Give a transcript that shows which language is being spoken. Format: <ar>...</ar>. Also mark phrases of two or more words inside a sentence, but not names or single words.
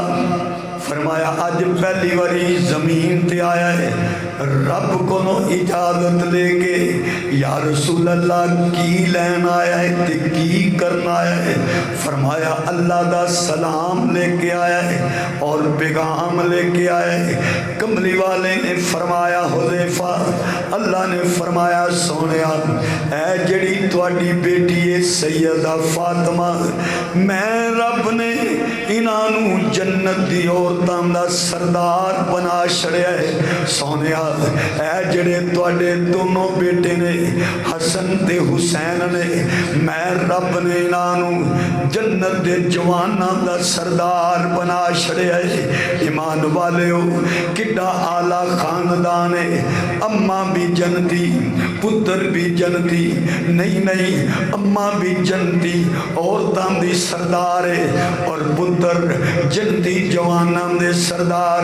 <pa>فرمایا آج پہلی باری زمین تے آیا ہے، رب کو نو اجازت لے کے یا رسول اللہ کی لین آیا ہے تے کی کرنا آیا ہے؟ فرمایا اللہ دا سلام لے کے آیا ہے اور پیغام لے کے آیا ہے۔ کملی والے نے فرمایا حذیفہ، اللہ نے فرمایا سونیا اے جڑی تواڈی بیٹی ہے سیدہ فاطمہ، میں رب نے انہوں جنت دی عورتاں دا سردار بنا چھڑیا ہے۔ سونیا اے جڑے تواڈے دونوں بیٹے نے حسن تے حسین نے، میں رب نے انہوں جنت دے جواناں دا سردار بنا چھڑیا ہے۔ ایمان والے ہو کڈا اعلیٰ خاندان ہے، اماں بھی جنتی، پتر بھی جنتی، نہیں اماں بھی جنتی، عورتاں دی سردار ہے اور پتر جنتی جواناں دے سردار۔</pa>